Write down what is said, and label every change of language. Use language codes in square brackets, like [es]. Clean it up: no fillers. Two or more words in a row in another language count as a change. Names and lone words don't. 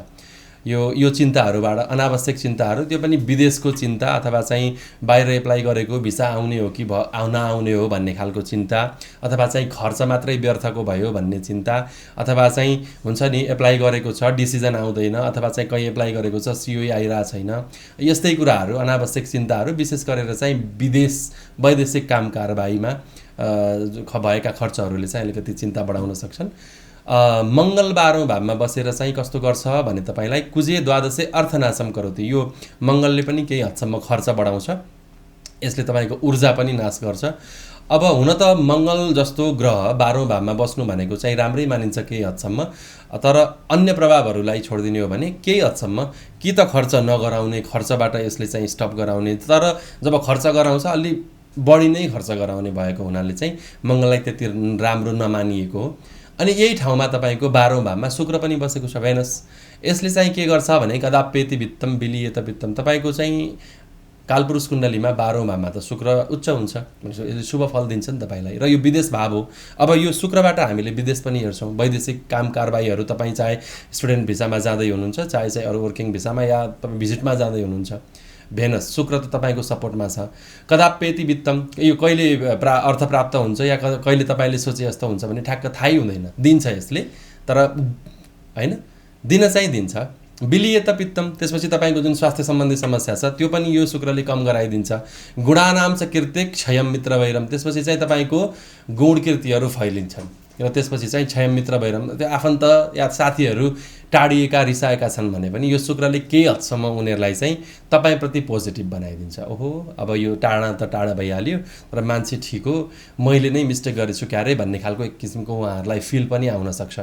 [ne] यो चिन्ताहरूबाट अनावश्यक चिन्ताहरू, त्यो पनि विदेशको चिन्ता अथवा चाहिँ बाहिर एप्लाई गरेको भिसा आउने हो कि नआउने हो भन्ने खालको चिन्ता, अथवा चाहिँ खर्च मात्रै व्यर्थको भयो भन्ने चिन्ता, अथवा चाहिँ हुन्छ नि एप्लाई गरेको छ डिसिजन आउँदैन, अथवा चाहिँ कहीँ एप्लाई गरेको छ सिओई आइरहेको छैन, यस्तै कुराहरू अनावश्यक चिन्ताहरू विशेष गरेर चाहिँ वैदेशिक काम कारबाहीमा भएका खर्चहरूले चाहिँ अलिकति चिन्ता बढाउन सक्छन्। मङ्गल 12औं भावमा बसेर चाहिँ कस्तो गर्छ भने तपाईँलाई [sa] कुजे द्वादशे अर्थनाशम करोति, [ne] यो मङ्गलले पनि केही हदसम्म खर्च बढाउँछ, यसले तपाईँको ऊर्जा पनि नाश गर्छ। अब हुन त मङ्गल जस्तो ग्रह 12औं भावमा बस्नु भनेको चाहिँ राम्रै मानिन्छ केही हदसम्म, तर अन्य प्रभावहरूलाई छोडिदिने हो भने केही हदसम्म कि त खर्च नगराउने, खर्चबाट यसले चाहिँ स्टप गराउने, तर जब खर्च गराउँछ अलि बढी नै खर्च गराउने भएको हुनाले चाहिँ मङ्गललाई त्यति राम्रो नमानिएको हो। अनि यही ठाउँमा तपाईँको 12औं भावमा शुक्र पनि बसेको छ, भेनस। यसले चाहिँ के गर्छ भने [sa] कदापेति वित्तम बिलियत वित्तम, [ne] तपाईँको चाहिँ कालपुरुष कुण्डलीमा 12औं भावमा त शुक्र उच्च हुन्छ, यसले शुभ फल दिन्छ नि तपाईँलाई, र यो विदेश भाव हो। अब यो शुक्रबाट हामीले विदेश पनि हेर्छौँ, वैदेशिक काम कारबाहीहरू, तपाईँ चाहे स्टुडेन्ट भिसामा जाँदै हुनुहुन्छ, चाहे चाहिँ अरू वर्किङ भिसामा या तपाईँ भिजिटमा जाँदै हुनुहुन्छ, भेनस शुक्र त तपाईँको सपोर्टमा छ। [sa] कदापेति वित्तम, [ne] यो कहिले अर्थ प्राप्त हुन्छ या कहिले तपाईँले सोचे जस्तो हुन्छ भने ठ्याक्क थाहै हुँदैन, दिन्छ यसले, तर होइन दिन चाहिँ दिन्छ। [sa] बिलियत पित्तम, [ne] त्यसपछि तपाईँको जुन स्वास्थ्य सम्बन्धी समस्या छ त्यो पनि यो शुक्रले कम गराइदिन्छ। [sa] गुणानाम च कीर्ति क्षयम मित्र वैरम, [ne] त्यसपछि चाहिँ तपाईँको गुण कीर्तिहरू फैलिन्छन् र त्यसपछि चाहिँ [sa] क्षयम मित्र वैरम, [ne] त्यो आफन्त या साथीहरू टाढिएका रिसाएका छन् भने पनि यो शुक्रले केही हदसम्म उनीहरूलाई चाहिँ तपाईँप्रति पोजिटिभ बनाइदिन्छ। ओहो अब यो टाढा त टाढा भइहाल्यो तर मान्छे ठिक हो, मैले नै मिस्टेक गरेछु क्यारे भन्ने खालको एक किसिमको उहाँहरूलाई फिल पनि आउन सक्छ।